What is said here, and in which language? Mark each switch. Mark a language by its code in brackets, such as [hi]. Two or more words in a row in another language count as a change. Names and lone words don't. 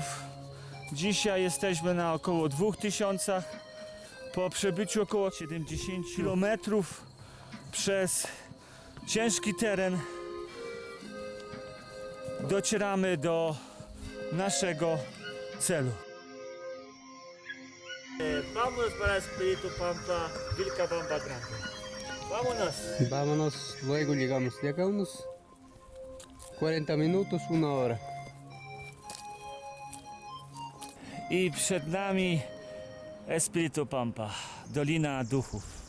[pl] Dzisiaj jesteśmy na około 2000. Po przebyciu około 70 kilometrów przez ciężki teren docieramy do naszego celu. [es] Vamos para Espiritu Pampa, Vilcabamba Grande. Vámonos. Vámonos, luego llegamos de acá unos 40 minutos, 1 hora. [pl] I przed nami Espiritu Pampa, Dolina Duchów.